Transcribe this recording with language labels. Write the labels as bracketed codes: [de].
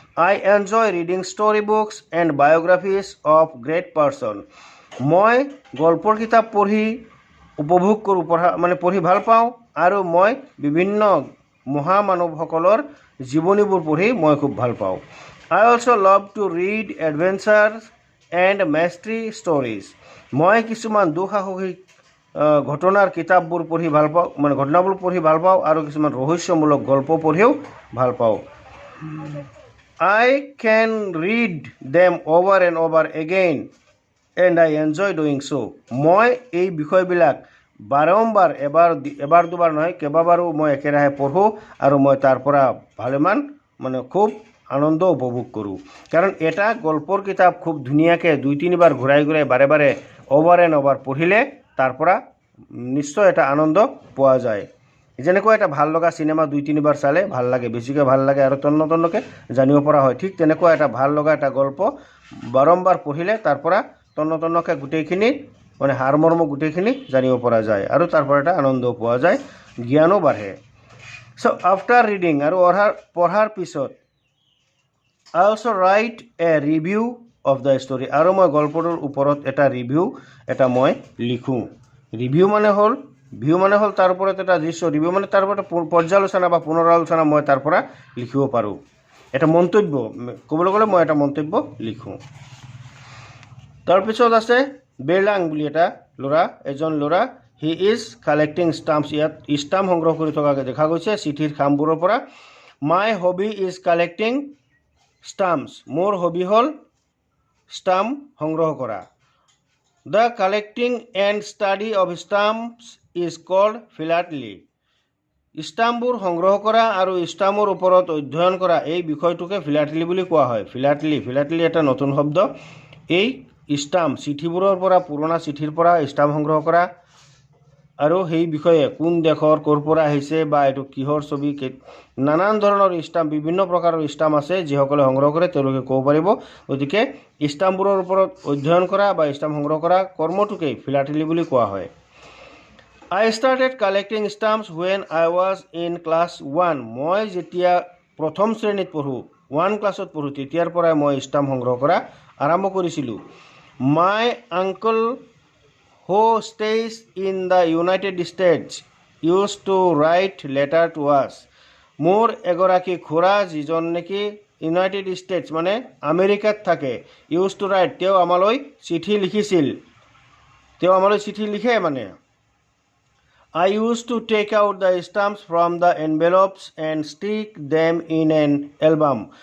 [en] I enjoy reading story books and biographies of great person. [as] মই গল্পৰ কিতাপ পঢ়ি উপভোগ কৰোঁ, পঢ়ি ভাল পাওঁ আৰু মই বিভিন্ন মহামানৱসকলৰ জীৱনীবোৰ পঢ়ি মই খুব ভাল পাওঁ। [en] I also love to read adventures and mystery stories. [as] মই কিছুমান দুঃসাহসিক ঘটনাৰ কিতাপবোৰ পঢ়ি ভাল পাওঁ, ঘটনাবোৰ পঢ়ি ভাল পাওঁ আৰু কিছুমান ৰহস্যমূলক গল্প পঢ়িও ভাল পাওঁ। I can read them over and over again and I enjoy doing so. মই এই বিষয়বিলাক বাৰম্বাৰ এবাৰ দুবাৰ নহয় কেইবাবাৰো মই একেৰাহে পঢ়োঁ আৰু মই তাৰ পৰা ভালেমান খুব আনন্দ উপভোগ কৰোঁ। কাৰণ এটা গল্পৰ কিতাপ খুব ধুনীয়াকৈ 2-3বাৰ ঘূৰাই বাৰে বাৰে [en] over and over [as] পঢ়িলে তাৰ পৰা নিশ্চয় এটা আনন্দ পোৱা যায়। যেনেকৈ এটা ভাল লগা চিনেমা 2-3বাৰ চালে ভাল লাগে, বেছিকৈ ভাল লাগে আৰু তন্নতন্নকৈ জানিব পৰা হয়। ঠিক তেনেকুৱা এটা ভাল লগা এটা গল্প বাৰম্বাৰ পঢ়িলে তাৰ পৰা তন্নতন্নকৈ গোটেইখিনি সাৰমৰ্ম গোটেইখিনি জানিব পৰা যায় আৰু তাৰ পৰা এটা আনন্দ পোৱা যায়, জ্ঞানো বাঢ়ে। [en] so' after reading [as] আৰু পঢ়াৰ পিছত [en] I also write a review of the story. [as] আৰু মই গল্পটোৰ ওপৰত এটা ৰিভিউ মই লিখোঁ। ৰিভিউ মানে হ'ল তাৰ ওপৰত এটা দৃশ্য, ৰিভিউ মানে তাৰ ওপৰত পৰ্যালোচনা বা পুনৰালোচনা মই তাৰ পৰা লিখিব পাৰোঁ। এটা মন্তব্য ক'বলৈ গ'লে মই এটা মন্তব্য লিখোঁ। তাৰপিছত আছে বেৰলাং বুলি এজন ল'ৰা [en] He is collecting stamps. [as] ইয়াত ষ্টাম্প সংগ্ৰহ কৰি থকাকৈ দেখা গৈছে চিঠিৰ খামবোৰৰ পৰা। [en] My hobby is collecting stamps. [as] মোৰ হবি হ'ল ষ্টাম্প সংগ্ৰহ কৰা। [en] The collecting and study of stamps is called philately. [as] ষ্টাম্পবোৰ সংগ্ৰহ কৰা আৰু ষ্টাম্পৰ ওপৰত অধ্যয়ন কৰা এই বিষয়টোকে ফিলাটেলী বুলি কোৱা হয়। ফিলাটেলী এটা নতুন শব্দ। এই ষ্টাম্প চিঠিবোৰৰ পৰা, পুৰণা চিঠিৰ পৰা ষ্টাম্প সংগ্ৰহ কৰা আৰু সেই বিষয়ে কোন দেশৰ ক'ৰ পৰা আহিছে বা এইটো কিহৰ ছবি, নানান ধৰণৰ ষ্টাম্প, বিভিন্ন প্ৰকাৰৰ ষ্টাম্প আছে যিসকলে সংগ্ৰহ কৰে তেওঁলোকে ক'ব পাৰিব। গতিকে ষ্টাম্পবোৰৰ ওপৰত অধ্যয়ন কৰা বা ষ্টাম্প সংগ্ৰহ কৰা কৰ্মটোকেই ফিলাটেলী বুলি কোৱা হয়। [en] I started collecting stamps when I was in class 1. [as] মই যেতিয়া প্ৰথম শ্ৰেণীত পঢ়োঁ, 1 ক্লাছত পঢ়োঁ, তেতিয়াৰ পৰাই মই ষ্টাম্প সংগ্ৰহ কৰা আৰম্ভ কৰিছিলোঁ। [en] My uncle who stays in the United States used to write letter to us. [as] মোৰ এগৰাকী খুৰা যিজন নেকি ইউনাইটেড ষ্টেটছ আমেৰিকাত থাকে, [en] used to write [as] তেওঁ আমালৈ চিঠি লিখিছিল, লিখে [en] I used to take out the stamps from the envelopes and stick them in an album.